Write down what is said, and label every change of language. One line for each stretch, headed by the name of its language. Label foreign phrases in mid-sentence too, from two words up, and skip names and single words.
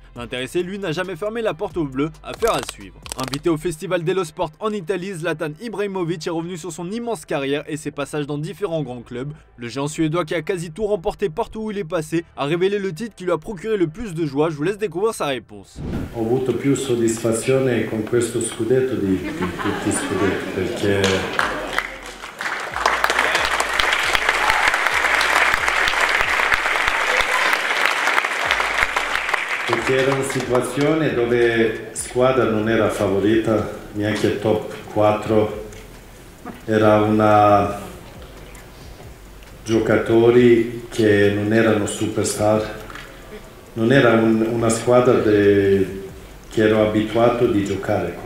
French: L'intéressé, lui, n'a jamais fermé la porte aux Bleus, affaire à suivre. Invité au Festival dello Sport en Italie, Zlatan Ibrahimovic est revenu sur son immense carrière et ses passages dans différents grands clubs. Le géant suédois qui a quasi tout remporté partout où il est passé a révélé le titre qui lui a procuré le plus de joie. Je vous laisse découvrir sa réponse.
Italian: Ho avuto più soddisfazione con questo scudetto di tutti i scudetti perché era una situazione dove squadra non era favorita neanche top 4, era una giocatori che non erano superstar, non era una squadra che ero abituato di giocare con.